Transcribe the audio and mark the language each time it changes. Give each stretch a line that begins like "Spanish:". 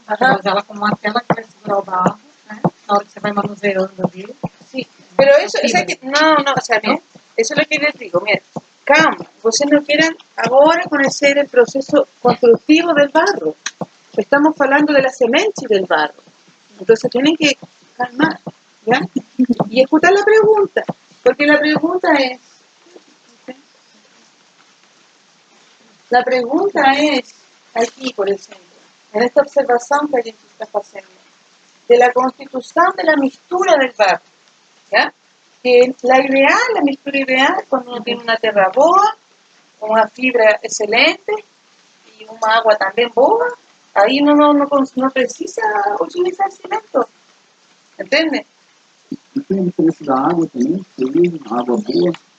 Portuguese: Mas ela como uma tela que vai segurar o barro, né? Na hora que você vai manuseando ali. Sim, mas isso é que... Não,
Spanish: o sea, mira,
Portuguese: isso é o que eu digo,
Spanish: mira, calma,
Portuguese: vocês não querem agora conhecer o processo construtivo
Spanish: del barro.
Portuguese: Estamos falando
Spanish: de la
Portuguese: semente
Spanish: del barro. Entonces tienen que calmar, ¿ya? Y escuchar la pregunta, porque la pregunta es... La pregunta es, aquí por ejemplo, en esta observación que
Portuguese: a gente está haciendo,
Spanish: de la constitución de la mixtura del barro, ¿ya? Que la mixtura ideal, cuando uno tiene una tierra
Portuguese: boa,
Spanish: una fibra excelente y una agua también boa, ahí no precisa utilizar cemento, ¿entiendes?
Portuguese: E tem a diferença da água também, seria água boa.